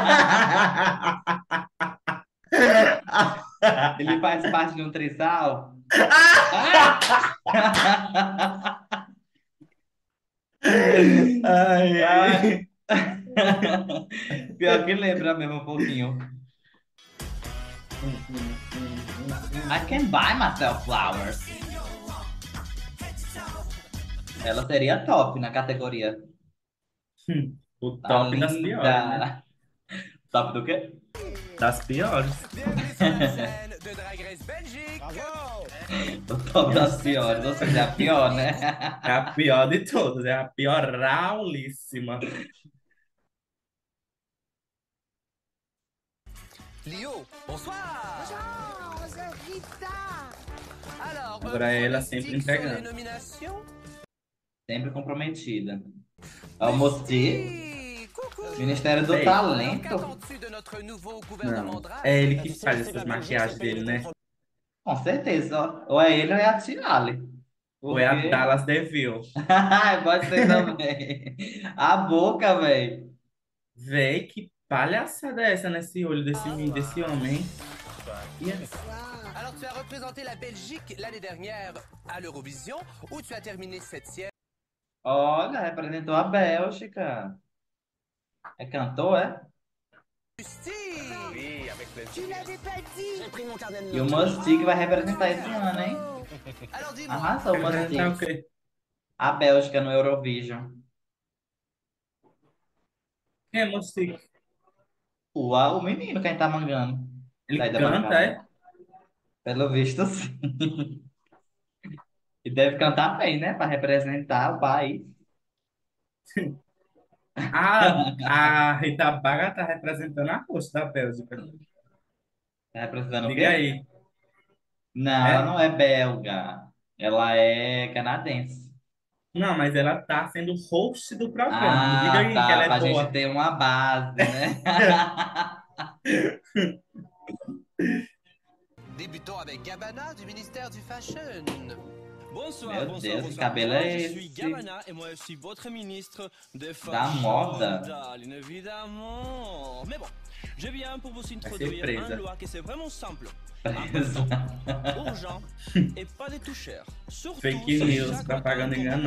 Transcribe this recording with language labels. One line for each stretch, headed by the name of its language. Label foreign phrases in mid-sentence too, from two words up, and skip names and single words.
Portuguese: Ele faz parte de um trisal? Ah! Ai, ai. Pior que lembra mesmo um pouquinho.
English: I can buy myself flowers.
Portuguese: Ela seria top na categoria. O Tá top das piores, né? linda. Top do quê? Das piores.
French: Bienvenue sur la scène de Drag Miss Belgique. O top das piores, ou seja, a pior, né? É a pior de todas, é a pioralíssima. Lio, bonsoir. Bonjour, Rita. Alors,
Portuguese: Agora ela sempre
French: pronostic sur les
Portuguese: entregando.
French: nominations?
Portuguese: Sempre comprometida. Almosti,
French: Oui, coucou.
Portuguese: Ministério do Ei.
French: Alors,
Portuguese: Talento.
French: qu'attends-tu de notre nouveau gouvernement
Portuguese: Não,
French: drag?
Portuguese: é ele que faz essas maquiagens dele, né? Com certeza. Ou é ele ou é a Tiale. Ou é a Porque... Dallas DeVille. Pode ser também. A boca, velho. Véi, que palhaçada é essa nesse olho desse homem, hein?
French: Alors, tu as représenté la Belgique l'année dernière à l'Eurovision, où tu as terminé 7e.
Portuguese: Olha, representou a Bélgica. É cantor, é?
French: Oui, avec plaisir. Tu l'avais pas dit. J'ai pris mon carnet de
Portuguese: E o
French: notes.
Portuguese: Mustique vai representar esse ano, hein?
French: Alors, dis-moi,
Portuguese: Arrasou o Representar o Mustique. quê? A Bélgica no Eurovision. Quem é Mustique? O menino, quem tá mangando. Ele Sai da canta, bancada. é? Pelo visto, sim. E deve cantar bem, né? Pra representar o país. A Rita Baga tá representando a coxa da Bélgica. Tá representando o Diga quê? aí. Não, ela É? não é belga. Ela é canadense. Não, mas ela tá sendo host do programa. Diga Ah, aí que ela tá. é Pra gente boa. ter uma base, né?
French: débutons avec Gabbana du ministère du Fashion. Bonsoir,
Portuguese: Meu
French: bonsoir,
Portuguese: Deus, que
French: bonsoir.
Portuguese: cabelo
French: Moi,
Portuguese: é
French: je suis
Portuguese: esse?
French: Gabana et moi je suis votre ministre de
Portuguese: Da
French: fashion.
Portuguese: moda.
French: Darling, évidemment. Mais bon, je viens pour vous
Portuguese: Vai ser
French: introduire
Portuguese: presa.
French: un loi que c'est vraiment simple,
Portuguese: Presa.
French: urgent et pas des tout cher. Surtout
English: Fake
French: si
English: news,
French: chaque propagande matin, quand vous vous